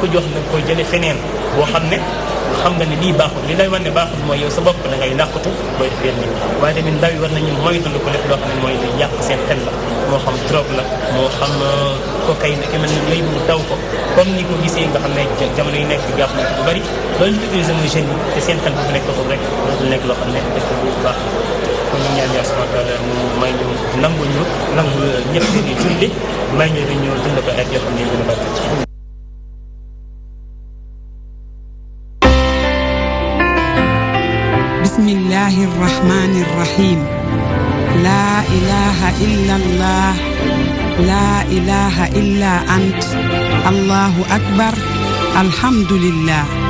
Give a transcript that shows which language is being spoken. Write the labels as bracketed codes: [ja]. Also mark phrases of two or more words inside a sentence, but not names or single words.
[wo] joo xam ne koy jële feneen boo xam ne xam nga ne lii baaxul li lay wan ne baaxul mooy yow sa bopp da ngay làqatu booy def yenn waaye tamit ndaw yi war nañu moytandu ko lépp loo xam ne mooy li yàq seen xel la moo xam drogue la moo xam cocaïne ak mel ni yooyu mu daw ko comme ni ko gisee nga xam ne jamono yi nekk jàpp na bu bëri loolu ñu utilisé mooy jeunes yi te seen xel bu nekk foofu rek dootul nekk loo xam ne def bu baax kon ñu ñaan yàlla [ar] سبحانه وتعالى [wo] mu may ñu nangu ñëpp di julli may ñu dañu dund ko ak yoo xam ne gën a barke ci [ar] بسم الله الرحمن الرحيم لا إله إلا الله لا إله إلا أنت الله أكبر الحمد لله